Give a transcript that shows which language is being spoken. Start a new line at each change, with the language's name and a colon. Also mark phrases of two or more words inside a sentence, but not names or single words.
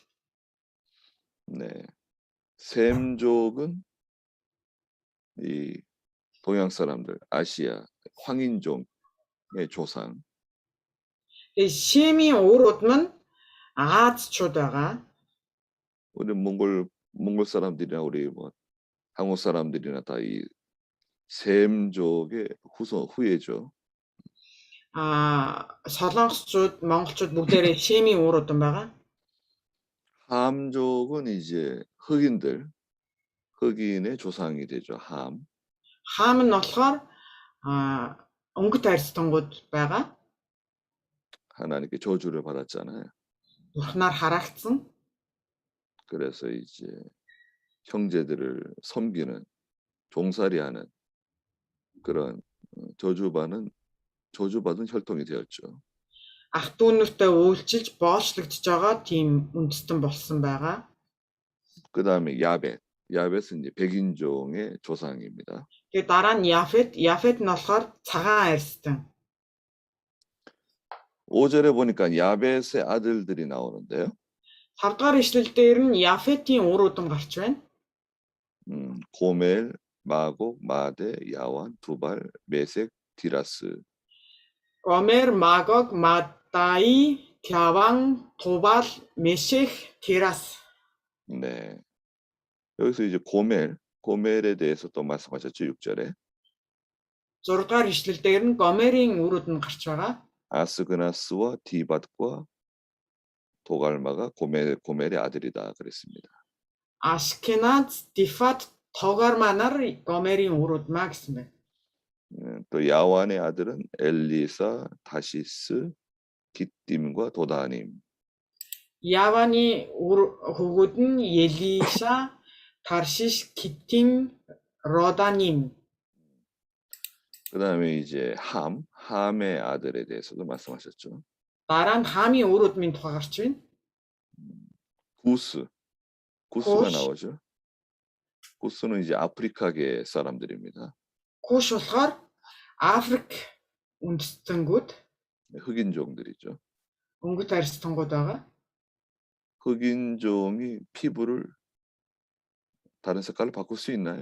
Korean: 네. 셈족은 이 동양 사람들, 아시아 황인종의 조상.
Mongolian: Шемийн үр удам нь Аазчууд байгаа.
Korean: 우리 몽골 사람들이나 우리 뭐 한국 사람들이나 다 이 셈족의 후예죠.
Mongolian: Солонгосчууд, монголчууд бүгдээрээ Шемийн үр удам байгаа.
Korean: 함족은 이제 흑인의 조상이 되죠. 함.
Mongolian: Хам нь болохоор өнгөт арьстангууд байгаа.
Korean: 하나님께 저주를 받았잖아요.
Mongolian: Бурхнаар хараагдсан.
Korean: 그래서 이제 형제들을 섬기는 종살이하는 그런 저주받은 혈통이 되었죠.
Mongolian: Ах дүүнэртэй үйлчилж боочлогдож байгаа тийм үндэстэн болсон байгаа.
Korean: 그다음에 야벳은 이제 백인종의 조상입니다.
Mongolian: Тэгээд дараа нь Яфет нь болохоор цагаан арьстан.
Korean: 5절에 보니까 야벳의 아들들이 나오는데요.
Mongolian: 5 дугаар ишлэл дээр нь Яфетийн үр удам гарч байна.
Korean: 고멜, 마곡, 마데, 야완, 두발, 메색, 디라스.
Mongolian: Гомер, Магог, Мадай, Тяван, Тубал, Мешех, Тирас.
Korean: 네. 여기서 이제 고멜에 대해서 또 말씀하셨죠. 6절에.
Mongolian: 6 дугаар ишлэл дээр нь Гомерийн үр удам гарч байгаа.
Korean: 아스그나스와 디밧과 도갈마가 고멜의 아들이다 그랬습니다.
Mongolian: Ашкеназ, Дифат, Тогарманар Гомерийн үр удмаа гэсэн байна.
Korean: 또 야완의 아들은 엘리사, 다시스, 기띔과 도다님.
Mongolian: Яваны хүүгүүд нь Елиша, Таршиш, Китим, Роданим.
Korean: 그다음에 이제 함의 아들에 대해서도 말씀하셨죠.
Mongolian: Дараа нь Хаамын өр удмын тухай гарч байна.
Korean: 구스가
Mongolian: Куш,
Korean: 나오죠. 구스는 이제 아프리카계 사람들입니다.
Mongolian: Куш болохоор Африк үндэстэнүүд,
Korean: 흑인종들이죠.
Mongolian: өнгөт арьстангууд байгаа.
Korean: 흑인종이 피부를 다른 색깔로 바꿀 수 있나요?